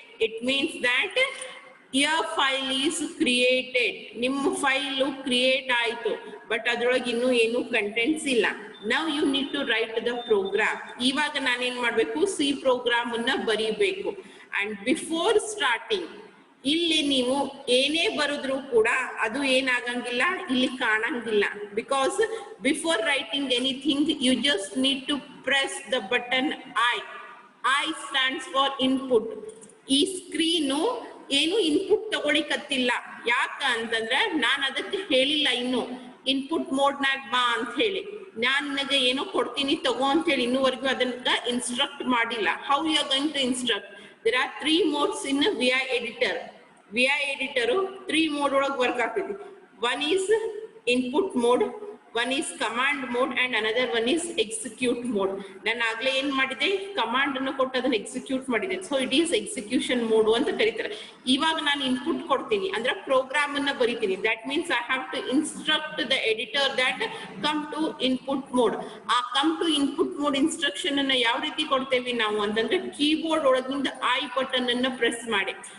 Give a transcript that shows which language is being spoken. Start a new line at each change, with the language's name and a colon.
English: It means that your file is created.
Kannada: ನಿಮ್ಮ file create ಆಯ್ತು, but ಅದ್ರೊಳಗೆ ಇನ್ನೂ ಏನು ಕಂಟೆಂಟ್ಸ್ ಇಲ್ಲ.
English: Now you need to write the program.
Kannada: ಇವಾಗ ನಾನೇನ್ ಮಾಡ್ಬೇಕು, ಸಿ ಪ್ರೋಗ್ರಾಮ್ ಅನ್ನ ಬರೀಬೇಕು.
English: and before starting
Kannada: ಇಲ್ಲಿ ನೀವು ಏನೇ ಬರೆದ್ರು ಕೂಡ ಅದು ಏನಾಗಂಗಿಲ್ಲ, ಇಲ್ಲಿ ಕಾಣಂಗಿಲ್ಲ.
English: Because before writing anything you just need to press the button I stands for input.
Kannada: ಈ ಸ್ಕ್ರೀನು ಏನು ಇನ್ಪುಟ್ ತಗೊಳಿಕತ್ತಿಲ್ಲ. ಯಾಕ ಅಂತಂದ್ರೆ ನಾನು ಅದಕ್ಕೆ ಹೇಳಿಲ್ಲ ಇನ್ನು ಇನ್ಪುಟ್ ಮೋಡ್ನಾಗ ಬಾ ಅಂತ ಹೇಳಿ. ನಾನ್ ನಿನಗೆ ಏನೋ ಕೊಡ್ತೀನಿ ತಗೋ ಅಂತ ಹೇಳಿ ಇನ್ನೂವರೆಗೂ ಅದನ್ನ ಇನ್ಸ್ಟ್ರಕ್ಟ್ ಮಾಡಿಲ್ಲ.
English: How you are going to instruct? There are 3 modes in VI editor.
Kannada: VI editor 3 mode ಒಳಗೆ ವರ್ಕ್ ಆಗ್ತೈತಿ.
English: One is input mode, one is command mode and another one is execute mode.
Kannada: ನಾನು ಆಗ್ಲೇ ಏನ್ ಮಾಡಿದೆ, command ಅನ್ನು ಕೊಟ್ಟು ಅದನ್ನ execute ಮಾಡಿದೆ.
English: so it is execution mode
Kannada: ಅಂತ ಕರೀತಾರೆ. ಇವಾಗ ನಾನು ಇನ್ಪುಟ್ ಕೊಡ್ತೀನಿ ಅಂದ್ರೆ ಪ್ರೋಗ್ರಾಮ್ ಅನ್ನ ಬರೀತೀನಿ.
English: That means I have to instruct the editor that come to input mode.
Kannada: ಆ come to input mode instruction ಅನ್ನ ಯಾವ ರೀತಿ ಕೊಡ್ತೇವೆ ನಾವು ಅಂತಂದ್ರೆ ಕೀಬೋರ್ಡ್ ಒಳಗಿಂದ ಐ ಬಟನ್ ಅನ್ನ ಪ್ರೆಸ್ ಮಾಡಿ.